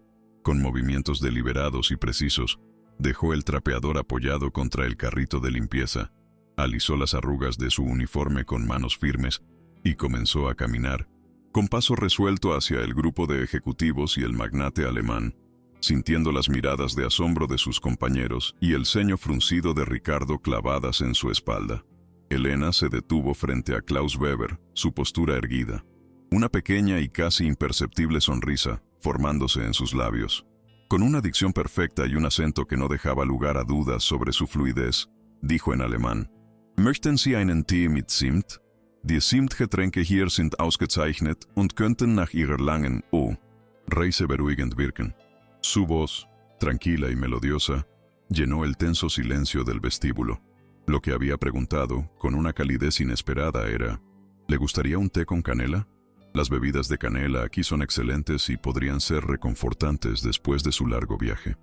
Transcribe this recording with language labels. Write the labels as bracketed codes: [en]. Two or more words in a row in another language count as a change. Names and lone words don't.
[es] Con movimientos deliberados y precisos, dejó el trapeador apoyado contra el carrito de limpieza, alisó las arrugas de su uniforme con manos firmes y comenzó a caminar, con paso resuelto hacia el grupo de ejecutivos y el magnate alemán, sintiendo las miradas de asombro de sus compañeros y el ceño fruncido de Ricardo clavadas en su espalda. Elena se detuvo frente a Klaus Weber, su postura erguida, una pequeña y casi imperceptible sonrisa formándose en sus labios. Con una dicción perfecta y un acento que no dejaba lugar a dudas sobre su fluidez, dijo en alemán: [de] «Möchten Sie einen Tee mit Zimt? Die Zimtgetränke hier sind ausgezeichnet und könnten nach Ihrer langen Reise beruhigend wirken». [es] Su voz, tranquila y melodiosa, llenó el tenso silencio del vestíbulo. Lo que había preguntado, con una calidez inesperada, era: ¿le gustaría un té con canela? Las bebidas de canela aquí son excelentes y podrían ser reconfortantes después de su largo viaje.